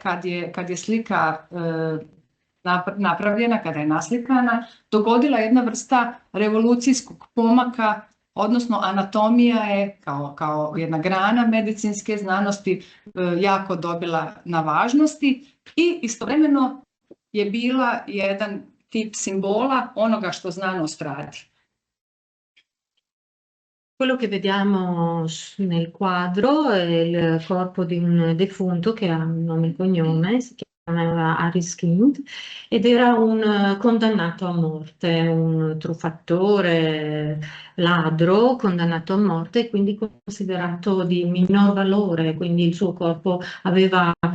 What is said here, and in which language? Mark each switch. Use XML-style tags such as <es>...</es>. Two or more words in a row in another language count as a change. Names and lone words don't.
<hr>kad je slika napravljena, kada je naslikana, dogodila jedna vrsta revolucijskog pomaka, odnosno anatomija je kao jedna grana medicinske znanosti jako dobila na važnosti i istovremeno je bila jedan tip simbola onoga što znanost radi.</hr> <it>Quello che vediamo nel quadro è il corpo di un defunto che ha un nome e cognome, si chiamava Aris Kind, ed era un condannato a morte, un truffatore, ladro, condannato a morte e quindi considerato di minor valore, quindi il suo corpo aveva</it>